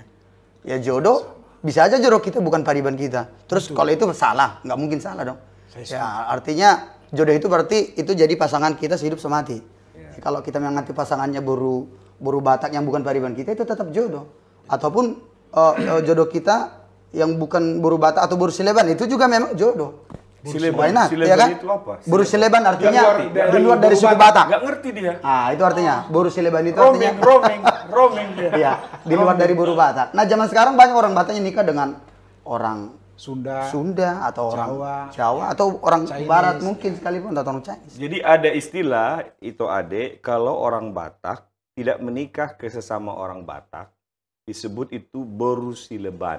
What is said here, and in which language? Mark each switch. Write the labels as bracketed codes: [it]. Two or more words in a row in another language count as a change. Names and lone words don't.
[id] Ya jodoh bisa aja jodoh kita bukan pariban kita. Terus kalau itu salah, nggak mungkin salah dong. Ya, artinya jodoh itu berarti itu jadi pasangan kita sehidup semati. Kalau kita menganggap pasangannya boru Batak yang bukan pariban kita itu tetap jodoh. Ataupun jodoh kita yang bukan boru Batak atau boru Sileban itu juga memang jodoh. Sileban. [en] Why not, [id] Sileban ya kan? itu apa? Boru Sileban artinya Dari di luar dari boru suku Batak. Batak. Nggak ngerti dia. Ah, itu artinya boru Sileban itu artinya Roaming dia. iya, di luar dari boru Batak. Nah, zaman sekarang banyak orang Batak yang nikah dengan orang Sunda atau orang Jawa atau orang Chinese. Barat mungkin sekalipun atau orang Chinese. Jadi ada istilah itu adek, kalau orang Batak tidak menikah ke sesama orang Batak, disebut itu boru Sileban.